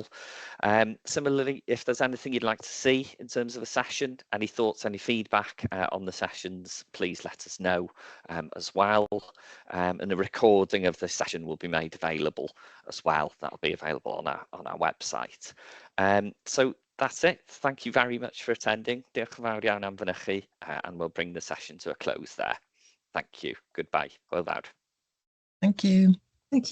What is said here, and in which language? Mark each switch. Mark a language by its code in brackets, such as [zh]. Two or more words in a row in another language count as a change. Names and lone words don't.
[en] Similarly, if there's anything you'd like to see in terms of a session, any thoughts, any feedback on the sessions, please let us know as well. And a recording of the session will be made available as well. That'll be available on our website. So that's it. Thank you very much for attending. [cy] Diolch yn fawr iawn am fynychu, [en] and we'll bring the session to a close there. Thank you. Goodbye. [cy] Hwyl fawr. [en] Thank you. Thank you.